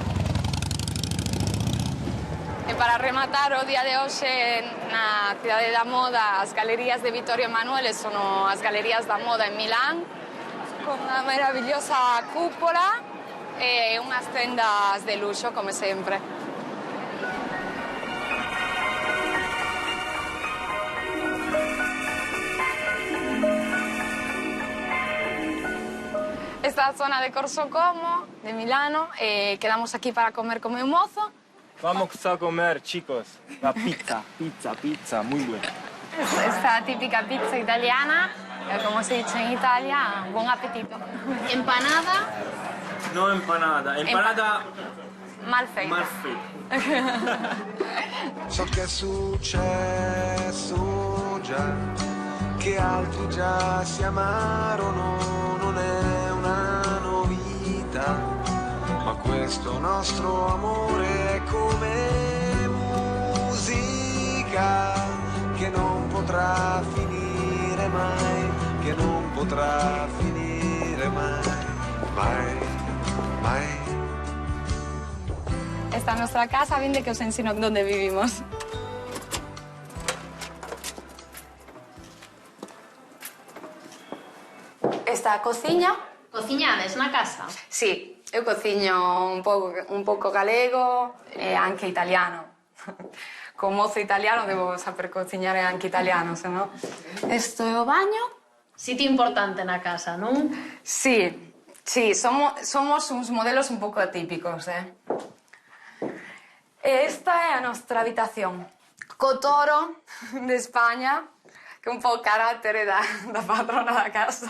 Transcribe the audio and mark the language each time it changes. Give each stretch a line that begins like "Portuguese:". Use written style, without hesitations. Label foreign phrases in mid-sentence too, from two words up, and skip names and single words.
Galician: E para rematar o día de hoxe na Cidade da Moda, as galerías de Vittorio Emanuele son as galerías da moda en Milán, con unha maravillosa cúpola e unhas tendas de luxo, como sempre. Esta zona de Corso Como, de Milano, quedamos aquí para comer con meu mozo.
Spanish: Vamos a comer, chicos, la pizza, muy buena. Esta típica pizza italiana, como se dice en Italia,
Italian: buon appetito.
Spanish: Empanada. No empanada, empanada
Galician: mal feita. Mal feita.
Italian: So che è successo già, che altri già si amarono, non è una novità. Ma questo nostro amore è come musica che non potrà finire mai, che non potrà finire mai, mai, mai.
Spanish: Esta es nuestra casa, bien de que os ensino dónde vivimos.
Galician: Esta cociña. Cociñades na casa? Sí. Eu cociño un pouco galego e
Italian: anche italiano.
Galician: Con mozo italiano devo saber cociñar
Italian: anche italiano,
Galician: se no... Isto é o baño. Sitio importante na casa, non? Sí, somos uns modelos un pouco atípicos, E esta é a nosa habitación. Co toro de España, que é un pouco carácter da patrona da casa.